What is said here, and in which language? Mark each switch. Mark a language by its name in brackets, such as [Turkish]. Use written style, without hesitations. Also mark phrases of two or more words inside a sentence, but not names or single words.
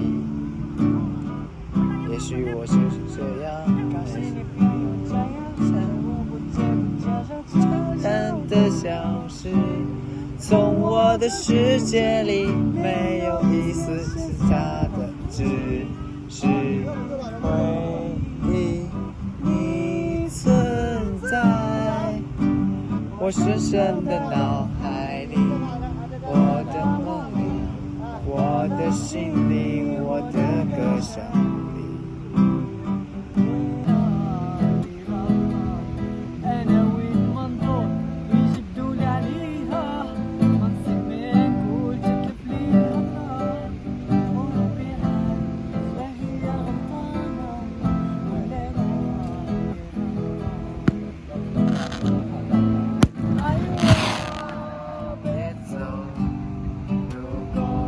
[Chinese] 也许我是这样，淡的消失，从我的世界里没有一丝假的，只是回忆你存在。我深深的脑海里，我的梦里，我的心里，我的歌声里。 [Arabic] انا وين ما ندور ويجبدوا لي عليها ما نصيب ما نقول تتلف لي الخطا وربي عارف لا هي غلطانه ولا انا [Chinese] 别走，如果